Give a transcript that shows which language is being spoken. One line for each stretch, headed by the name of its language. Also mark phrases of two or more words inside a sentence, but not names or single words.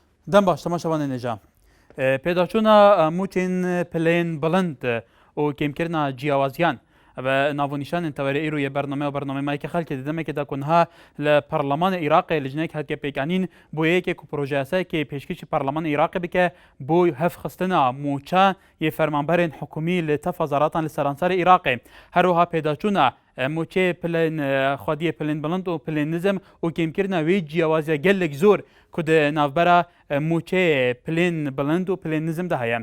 Kurdish: دەم باش تەماشەوانە نێژە پێداچوونە موتین پلێن بڵند و کێمکردنا جیاوازیان و ناوۆنیشانên tewerê îro yê bername û bernameyekê xelkê di demekê de kunha li Parlemanê Iraqê li jinekê heke pêkanîn bû yekê ku projeyasayekê pêşkişî Parlemanê Iraqê bike bû hevxistina mûça yê fermanberên hikûmî li tefa zaratan li seranserê Iraqê. Her wiha pêdaçûna موچê pilên xwediyê pilên bilind û pilên nizm û kêmkirina wê ciyawaziya gelek zor ku di navbera موچê pilên bilind û pilên nizm de heye.